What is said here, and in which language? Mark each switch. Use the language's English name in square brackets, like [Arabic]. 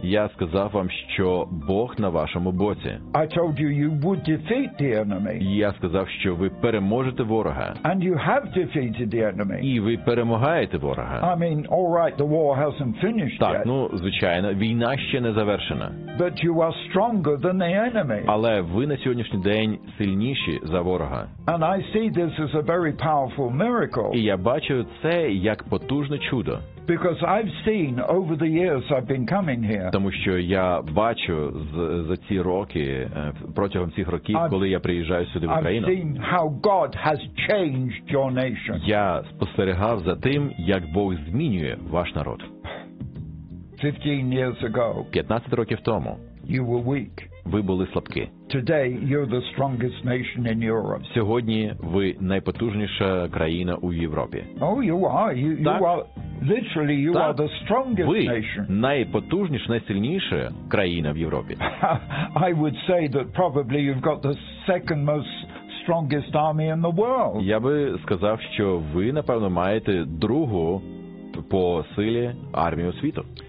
[Ukrainian] Я сказав вам, що Бог на вашому боці. [English] I told you you would defeat the enemy. [Ukrainian] Я сказав, що ви переможете ворога. [English] And you have defeated the enemy. [Ukrainian] І ви перемагаєте ворога. [English] I mean, all right, the war hasn't finished [Ukrainian] так, [English] yet. [Ukrainian] Так, ну, звичайно, війна ще не завершена. [English] But you are stronger than the enemy. [Ukrainian] Але ви на сьогоднішній день сильніші за ворога. [English] And I see this as a very powerful miracle. [Ukrainian] І я бачу це як потужне чудо. [English] Because I've seen over the years I've been coming here. [Ukrainian] Тому що я бачу за ці роки, протягом цих років, коли я приїжджаю сюди в Україну. [English] I've seen how God has changed your nation. [Ukrainian] Я спостерігав за тим, як Бог змінює ваш народ. [English] 15 years ago. [Ukrainian] 15 років тому. [English] You were weak. [Ukrainian] Ви були слабкі. [English] Today you're the strongest nation in Europe. [Ukrainian] Сьогодні ви найпотужніша країна у Європі. [English] Oh, you are. You are. Literally, you are the strongest nation. [Ukrainian] Найпотужніша, найсильніша країна в Європі. [English] I would say that probably you've got the second most strongest army in the world. [Ukrainian] Я би сказав, що ви, напевно, маєте другу по силі армію світу.